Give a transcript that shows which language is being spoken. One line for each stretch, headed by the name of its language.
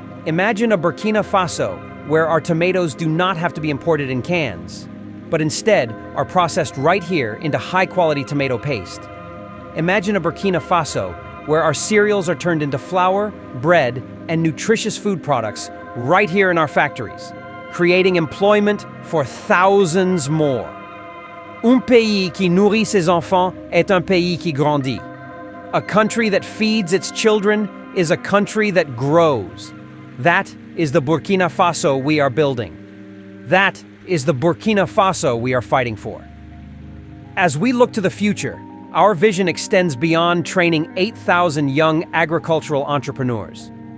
English: Imagine a Burkina Faso where our tomatoes do not have to be imported in cans, but instead are processed right here into high-quality tomato paste. Imagine a Burkina Faso where our cereals are turned into flour, bread, and nutritious food products right here in our factories, creating employment for thousands more.
French: Un pays qui nourrit ses enfants est un pays qui grandit.
English: A country that feeds its children is a country that grows. That is the Burkina Faso we are building. That is the Burkina Faso we are fighting for. As we look to the future, our vision extends beyond training 8,000 young agricultural entrepreneurs.